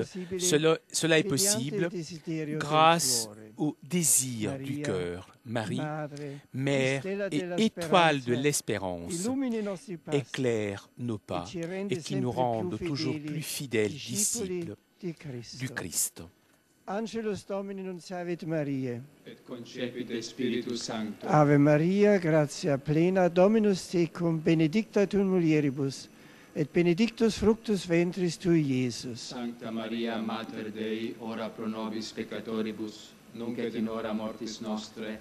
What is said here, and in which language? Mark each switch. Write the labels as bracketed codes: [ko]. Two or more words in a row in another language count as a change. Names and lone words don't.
[fr] Cela est possible grâce au désir du cœur. Marie, Mère et étoile de l'espérance, éclaire nos pas et qui nous rendent toujours plus fidèles disciples du Christ. [la] Angelus Domini nunciavit Mariae. Et concepit Spiritus Sancto. Ave Maria, gratia plena, Dominus tecum, benedicta tu in mulieribus, et benedictus fructus ventris tui, Iesus. Sancta Maria, Mater Dei, ora pro nobis peccatoribus, nunc et in hora mortis nostre.